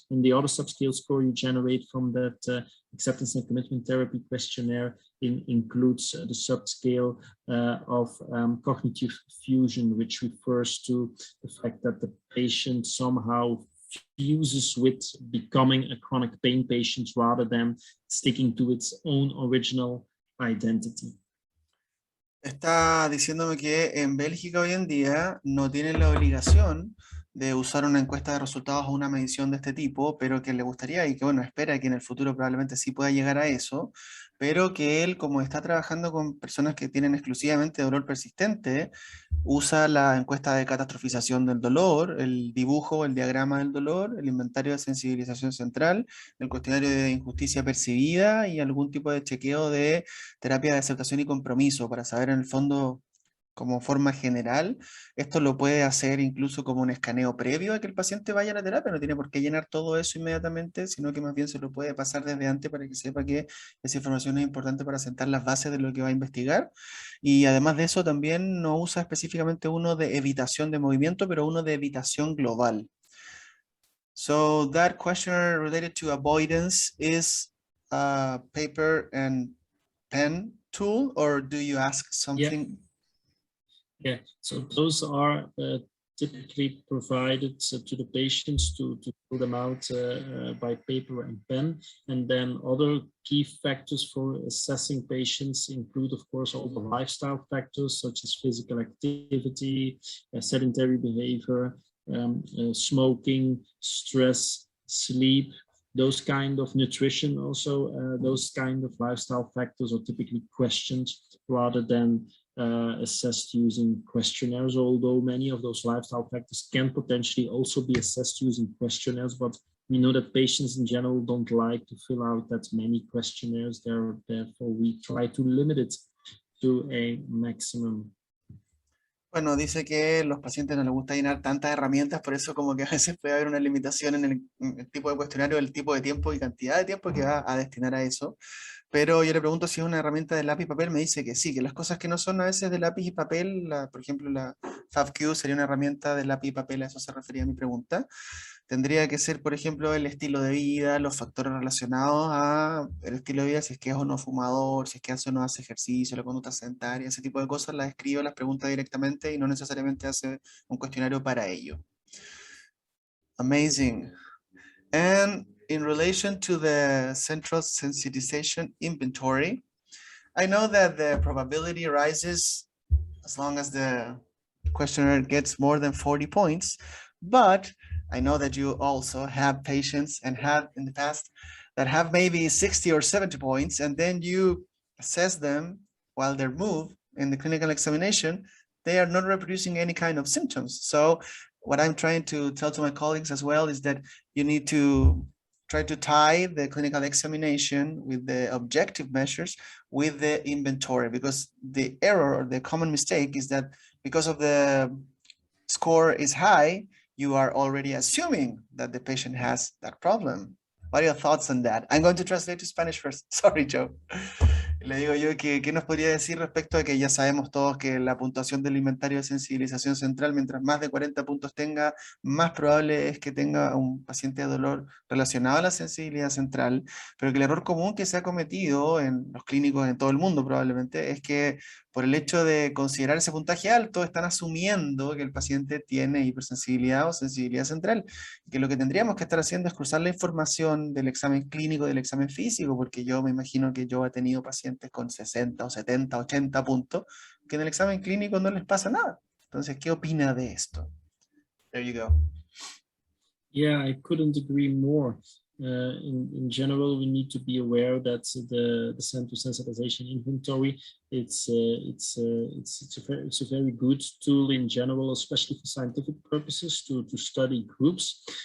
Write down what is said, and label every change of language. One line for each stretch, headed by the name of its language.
English: And the other subscale score you generate from that acceptance and commitment therapy questionnaire includes the subscale of cognitive fusion, which refers to the fact that the patient somehow fuses with becoming a chronic pain patient rather than sticking to its own original identity.
Spanish: Está diciéndome que en Bélgica hoy en día no tienen la obligación de usar una encuesta de resultados o una medición de este tipo, pero que le gustaría y que bueno, espera que en el futuro probablemente sí pueda llegar a eso, pero que él, como está trabajando con personas que tienen exclusivamente dolor persistente, usa la encuesta de catastrofización del dolor, el dibujo, el diagrama del dolor, el inventario de sensibilización central, el cuestionario de injusticia percibida y algún tipo de chequeo de terapia de aceptación y compromiso para saber en el fondo como forma general. Esto lo puede hacer incluso como un escaneo previo a que el paciente vaya a la terapia, no tiene por qué llenar todo eso inmediatamente, sino que más bien se lo puede pasar desde antes para que sepa que esa información es importante para sentar las bases de lo que va a investigar. Y además de eso también no usa específicamente uno de evitación de movimiento, pero uno de evitación global.
English: So that questionnaire related to avoidance is a paper and pen tool, or do you ask something? Yeah, so those are typically provided to the patients to fill them out by paper and pen. And then other key factors for assessing patients include, of course, all the lifestyle factors such as physical activity, sedentary behavior, smoking, stress, sleep, those kind of nutrition also, those kind of lifestyle factors are typically questioned rather than assessed using questionnaires, although many of those lifestyle factors can potentially also be assessed using questionnaires, but we know that patients in general don't like to fill out that many questionnaires. Therefore, we try to limit it to a maximum.
Spanish: Bueno, dice que los pacientes no les gusta llenar tantas herramientas, por eso como que a veces puede haber una limitación en el tipo de cuestionario, el tipo de tiempo y cantidad de tiempo que va a destinar a eso. Pero yo le pregunto si es una herramienta de lápiz y papel, me dice que sí, que las cosas que no son a veces de lápiz y papel, por ejemplo la FABQ sería una herramienta de lápiz y papel, a eso se refería mi pregunta. Tendría que ser, por ejemplo, el estilo de vida, los factores relacionados a el estilo de vida, si es que es o no fumador, si es que hace o no hace ejercicio, la conducta sedentaria, ese tipo de cosas las escribe, las pregunta directamente y no necesariamente hace un cuestionario para ello.
English: Amazing. And in relation to the central sensitization inventory, I know that the probability rises as long as the questionnaire gets more than 40 points, but I know that you also have patients and have in the past that have maybe 60 or 70 points, and then you assess them while they're moved in the clinical examination, they are not reproducing any kind of symptoms. So what I'm trying to tell to my colleagues as well is that you need to try to tie the clinical examination with the objective measures with the inventory, because the error or the common mistake is that because of the score is high, you are already assuming that the patient has that problem. What are your thoughts on that? I'm going to translate to Spanish first. Sorry, Joe.
Spanish: Le digo yo que ¿qué nos podría decir respecto a que ya sabemos todos que la puntuación del inventario de sensibilización central, mientras más de 40 puntos tenga, más probable es que tenga un paciente de dolor relacionado a la sensibilidad central, pero que el error común que se ha cometido en los clínicos en todo el mundo probablemente es que por el hecho de considerar ese puntaje alto, están asumiendo que el paciente tiene hipersensibilidad o sensibilidad central, que lo que tendríamos que estar haciendo es cruzar la información del examen clínico, del examen físico, porque yo me imagino que yo he tenido pacientes con 60 o 70, 80 puntos, que en el examen clínico no les pasa nada. Entonces, ¿qué opina de esto?
English: There you go. Yeah, I couldn't agree more. In general, we need to be aware that the central sensitization inventory it's a very good tool in general, especially for scientific purposes to study groups.